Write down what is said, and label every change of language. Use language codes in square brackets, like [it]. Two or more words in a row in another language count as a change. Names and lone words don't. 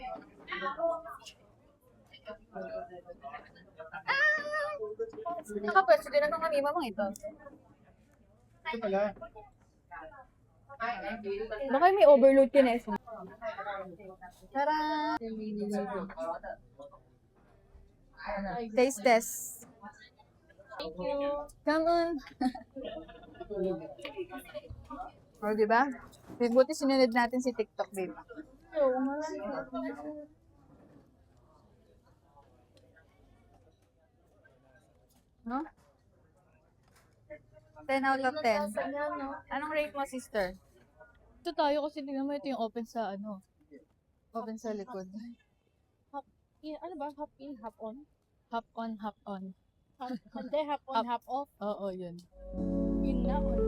[tl] Nakapwesto din ang kami, mamang ito. Ito pala. Baka may overload ka na. Tara! [en] Taste test. Thank you. Come on! [tl] O, diba? Buti sinunod natin si TikTok, babe. No? [en] 10 out of 10. [tl] Anong rate mo, sister? Ito tayo kasi tingnan mo ito yung open sa open sa likod. Ano ba? [en] Hop in, hop on? Hop on, hop on. Hindi, hop on, hop off. [tl] Oo, yun. Yun na, on.